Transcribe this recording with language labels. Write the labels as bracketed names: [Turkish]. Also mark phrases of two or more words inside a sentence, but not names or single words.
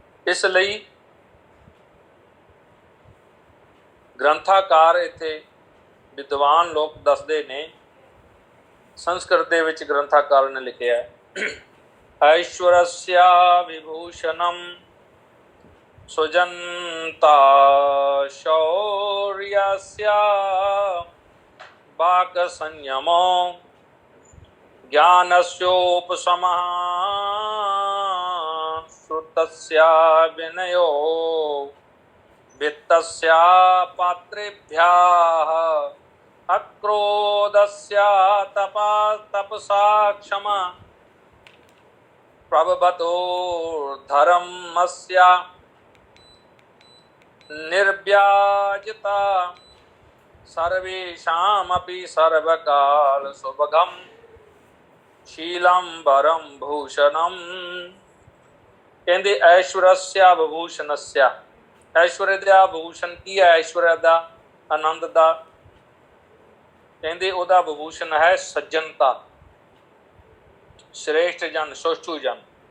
[Punjabi] ਇਸ ਲਈ ਗ੍ਰੰਥਾਕਾਰ ਇੱਥੇ ਵਿਦਵਾਨ ਲੋਕ ਦੱਸਦੇ ਨੇ, ਸੰਸਕ੍ਰਿਤ ਦੇ ਵਿੱਚ ਗ੍ਰੰਥਾਕਾਰ ਨੇ ਲਿਖਿਆ [Sanskrit] ऐश्वर्यस्य विभूषणम् सुजनता शौर्यस्य वाक् संयमो ज्ञानस्योपशमः श्रुतस्य विनयो वित्तस्य पात्रेभ्यः अक्रोधस्य तपसा क्षमा प्रभवतो धर्मस्य निर्व्याजता सर्वेषामपि सर्वकाल सुभगम् शीलम वरम भूषणम। [Hindi] कहते [Sanskrit] ऐश्वर्य विभूषणस्य, [Hindi] ऐश्वर्य का विभूषण की है? ऐश्वर्य का आनंद का कहते ਉਹਦਾ विभूषण है सज्जनता, श्रेष्ठ जन, सुष्ठु जन।